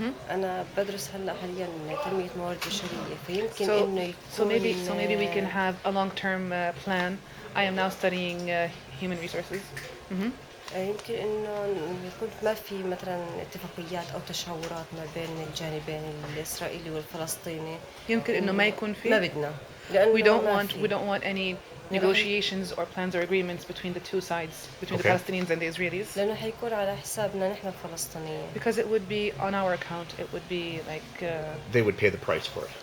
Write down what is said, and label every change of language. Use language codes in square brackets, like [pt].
[ar] أنا بدرس هلا حاليا تنمية موارد بشرية فيمكن إنه [en] so maybe we can have a long-term plan. I am now studying human resources. [ar] يمكن إنه يكون ما في مثلا اتفاقيات أو تشاورات ما بين الجانبين الإسرائيلي والفلسطيني. يمكن إنه ما يكون في. ما بدنا. [en] We don't want any negotiations or plans or agreements between the two sides, between the Palestinians and the Israelis. [ar] لأنه حيكون على حسابنا نحن الفلسطينيين. [en] Because it would be on our account. It would be like. They would pay the price for it.